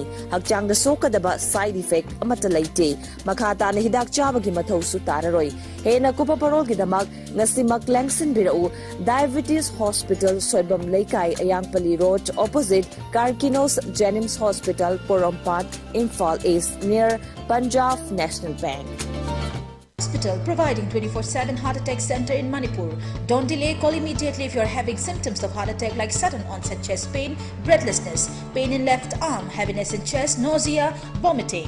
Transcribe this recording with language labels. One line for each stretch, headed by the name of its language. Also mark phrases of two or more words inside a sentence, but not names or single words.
Manipuri: Hakchangda sokadaba side effect amata laite. Makhata na hidak chabagi mathau su tararoi. Hena kupa parol gidamak ngasimak langsin birau Diabetes Hospital Soibam Laikai Ayangpali Road opposite Karkinos Jenims Hospital Porompat Imphal East near Punjab National Bank.
English: Hospital providing 24/7 heart attack center in Manipur. Don't delay, call immediately if you are having symptoms of heart attack like sudden onset chest pain, breathlessness, pain in left arm, heaviness in chest, nausea, vomiting.